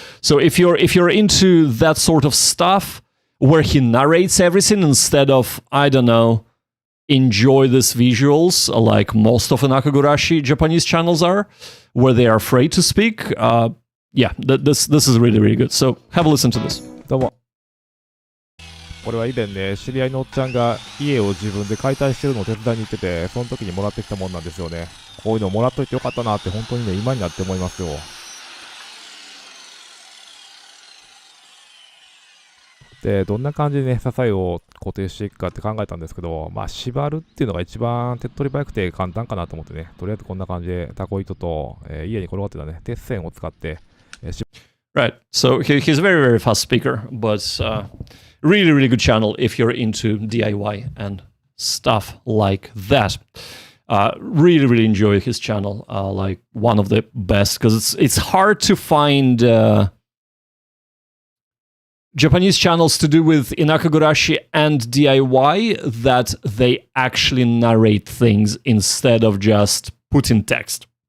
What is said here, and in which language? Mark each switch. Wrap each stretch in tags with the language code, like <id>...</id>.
<en>So if you're into that sort of stuff, where he narrates everything instead of, I don't know, enjoy these visuals like most of the Nakagurashi Japanese channels are, where they are afraid to speak. Yeah, this is really, really good. So have a listen to this.</en> <ja>どうも。これは以前ね、知り合いのおっちゃんが家を自分で解体してるのを手伝いに行ってて、その時にもらってきたもんなんですよね。こういうのもらっといてよかったなって本当にね、今になって思いますよ。で、どんな感じでね、支えを固定していくかって考えたんですけど、まあ、縛るっていうのが一番手っ取り早くて簡単かなと思ってね、とりあえずこんな感じでタコ糸と、家に転がってたね、鉄線を使って、</ja> <en>Right. So he's a very, very fast speaker, but really, really good channel if you're into DIY and stuff like that. Really, really enjoy his channel. Like one of the best, because it's hard to find Japanese channels to do with inakagurashi and DIY that they actually narrate things instead of just put in text.</en>